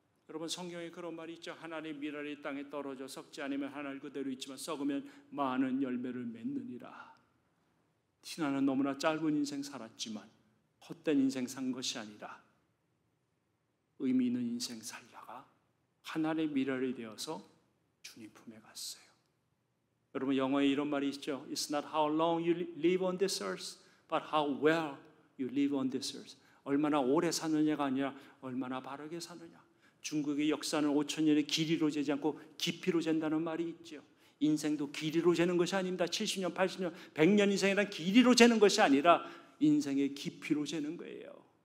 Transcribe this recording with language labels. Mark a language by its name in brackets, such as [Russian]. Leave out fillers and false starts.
[Korean] 여러분 성경에 그런 말이 있죠. 하나님의 미랄이 땅에 떨어져 썩지 않으면 하늘 그대로 있지만 썩으면 많은 열매를 맺느니라. 티나는 너무나 짧은 인생 살았지만 헛된 인생 산 것이 아니라 의미 있는 인생 살다가 하나님의 미랄이 되어서 주님 품에 갔어요. 여러분 영어에 이런 말이 있죠. [English] It's not how long you live on this earth, but how well you live on this earth. [Korean] 얼마나 오래 사느냐가 아니라 얼마나 바르게 사느냐. 중국의 역사는 5,000년의 길이로 재지 않고 깊이로 잰다는 말이 있죠. 인생도 길이로 재는 것이 아닙니다. 70년, 80년, 100년 인생이란 길이로 재는 것이 아니라 인생의 깊이로 재는 거예요.